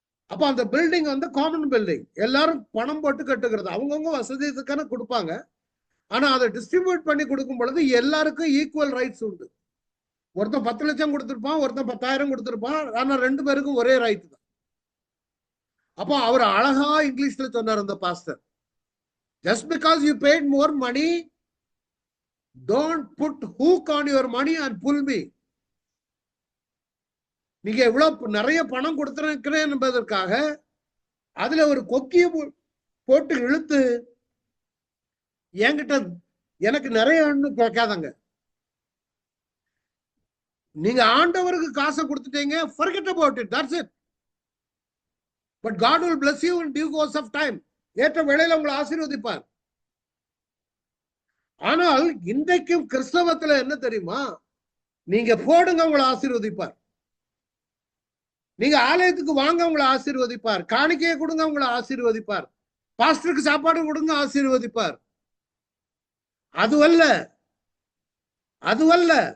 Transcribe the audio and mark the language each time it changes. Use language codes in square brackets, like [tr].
[ta] அப்ப அந்த பில்டிங் வந்து காமன் பில்டிங், எல்லாரும் பணம் போட்டு கட்டுக்கிறது. அவங்கவுங்க வசதிக்கான கொடுப்பாங்க. ஆனா அதை டிஸ்ட்ரிபியூட் பண்ணி கொடுக்கும் பொழுது எல்லாருக்கும் ஈக்குவல் ரைட்ஸ் உண்டு. ஒருத்தன் 10 லட்சம் கொடுத்திருப்பான், ஒருத்தன் 10,000 கொடுத்திருப்பான். ஆனா 2 பேருக்கும் ஒரே ரைட் தான். அப்போ அவர் அழகா இங்கிலீஷ்ல சொன்னார் அந்த pastor, [en] just because you paid more money, don't put hook on your money and pull me. [ta] நீங்க எவ்வளவு நிறைய பணம் கொடுத்திருக்கிறேன் என்பதற்காக அதுல ஒரு கொக்கிய போட்டு இழுத்து என்கிட்ட எனக்கு நிறைய கேட்காதங்க. நீங்க ஆண்டவருக்கு காசை கொடுத்துட்டீங்க, [en] forget about it, that's it. But God will bless you in due course of time. [ta] ஏற்ற வேளையில உங்களை ஆசீர்வதிப்பார். ஆனால் இன்றைக்கும் கிறிஸ்தவத்துல என்ன தெரியுமா? நீங்க போடுங்க, உங்களை ஆசீர்வதிப்பார். நீங்க ஆலயத்துக்கு வாங்க, உங்களை ஆசீர்வதிப்பார். காணிக்கையை கொடுங்க, உங்களை ஆசீர்வதிப்பார். பாஸ்டருக்கு சாப்பாடு கொடுங்க, ஆசீர்வதிப்பார். அதுவல்ல, அதுவல்ல.